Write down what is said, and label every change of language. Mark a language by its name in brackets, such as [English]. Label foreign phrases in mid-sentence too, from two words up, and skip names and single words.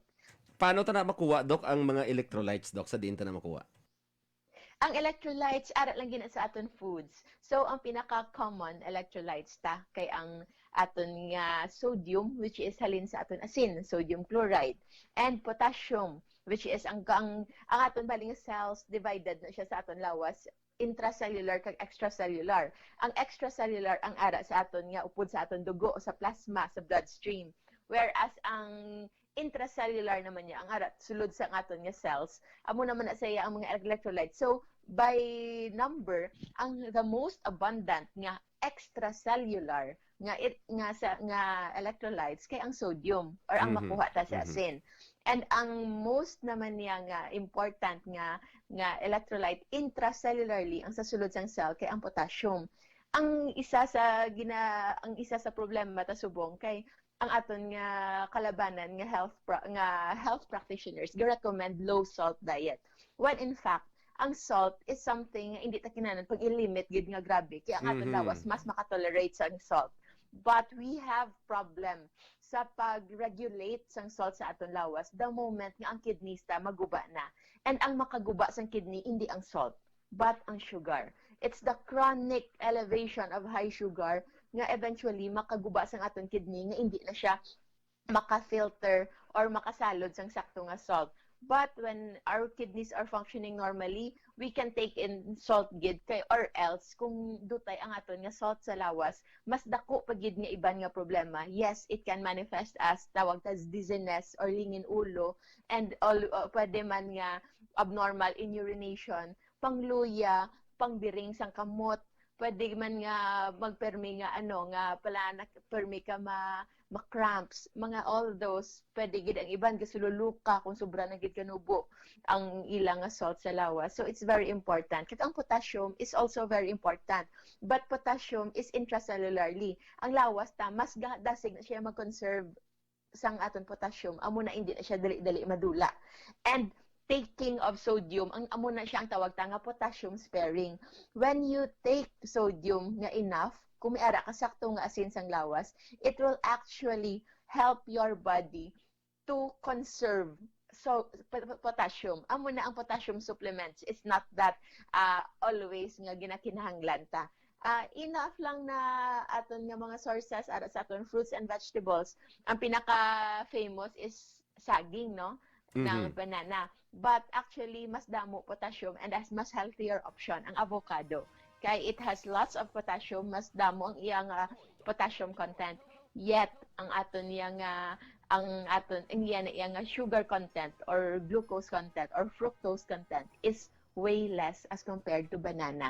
[Hiligaynon] Paano ta na makuha dok ang mga electrolytes dok sa diin ta na makuha? Ang electrolytes, ara lang gina sa aton foods. So, ang pinaka- [English] common electrolytes [Hiligaynon] ta, kay ang aton nga sodium, [English] which is [Hiligaynon] halin sa aton asin, [English] sodium chloride, and potassium, which is [Hiligaynon] ang aton baling cells, divided na siya sa aton lawas, intracellular kag extracellular. Ang extracellular, ang ara sa aton nga upod sa aton dugo, sa plasma, sa bloodstream. Whereas ang intracellular naman niya ang arat sulod sa aton nga cells amo naman na saya ang mga electrolytes [English] so by number [Hiligaynon] ang [English] the most abundant [Hiligaynon] nga extracellular nga electrolytes kay ang sodium or ang makuha ta sa asin and ang most naman niya nga important nga electrolyte intracellularly ang sa sulod sang cell kay ang potassium ang isa sa problema ta subong kay ang aton nga kalabanan nga [English] health practitioners recommend low salt diet when in fact [Hiligaynon] ang salt [English] is something [Hiligaynon] nga hindi ta kinahanglan pag i-limit gid nga grabe kaya ang aton lawas mas makatolerate sa salt [English] but we have problem [Hiligaynon] sa pag-regulate sang salt sa aton lawas the moment nga ang kidneys ta maguba na and ang makaguba sang kidney hindi ang salt but ang sugar [English] it's the chronic elevation of high sugar [Hiligaynon] nga eventually makaguba sang aton kidney nga hindi na siya maka-filter or makasalod sang sakto nga salt. [English] But when our kidneys are functioning normally, we can take in salt [Hiligaynon] gid kay [English] or else [Hiligaynon] kung dutay ang aton nga salt sa lawas, mas dako pa gid nga iban nga problema. [English] Yes, it can manifest as [Hiligaynon] tawag ta dizziness or lingin ulo and pwede man nga [English] abnormal in urination, [Hiligaynon] pangluya, pangbiring sang kamot, pwede man nga magpermi nga permi ka ma-cramps, mga [English] all those, [Hiligaynon] pwede gid ang iban gasululuka kung sobra na gid kanubo ang ilang salt sa lawas. [English] So it's very important. [Hiligaynon] Kaya ang [English] potassium is also very important. But potassium is intracellularly. [Hiligaynon] Ang lawas ta mas dasig na siya mag-conserve sang aton potassium. Amo na hindi na siya dali-dali madula. [English] And taking of sodium, [Hiligaynon] ang amo na siya ang tawag ta nga [English] potassium sparing. When you take sodium [Hiligaynon] nga enough, kung may ara ka sakto nga asin sang lawas, [English] it will actually help your body to conserve potassium. [Hiligaynon] Amo na ang potassium supplements. [English] It's not that always [Hiligaynon] nga ginakinahanglan ta. Enough lang na aton nga mga sources ara sa aton [English] fruits and vegetables. [Hiligaynon] Ang pinaka-famous is saging, no? Ng banana. [English] But actually, [Hiligaynon] mas damo potassium and as mas [English] healthier option [Hiligaynon] ang avocado. [English] Kaya it has lots of potassium, [Hiligaynon] mas damo ang iyang [English] potassium content. Yet, [Hiligaynon] ang aton iyang [English] sugar content or glucose content or fructose content is way less as compared to banana.